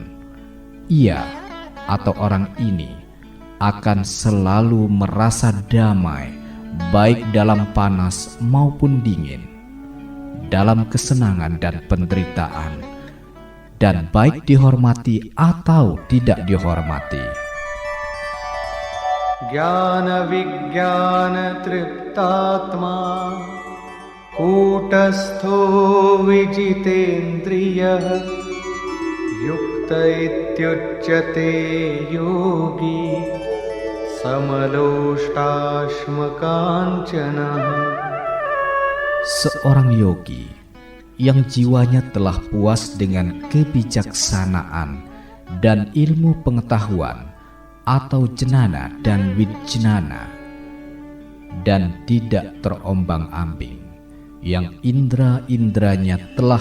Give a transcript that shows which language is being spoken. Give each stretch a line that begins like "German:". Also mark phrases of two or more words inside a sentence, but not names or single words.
Indonesian: Ia atau orang ini akan selalu merasa damai, baik dalam panas maupun dingin, dalam kesenangan dan penderitaan, dan baik dihormati atau tidak dihormati.
Sanskrit: Jnana Vijnana Triptatma Kutastho Vijitendriyah Yukta Ityuchyate Yogi Samaloshtasmakancanah.
Indonesian: Seorang yogi yang jiwanya telah puas dengan kebijaksanaan dan ilmu pengetahuan atau jnana dan wijnana, dan tidak terombang-ambing, yang indera-inderanya telah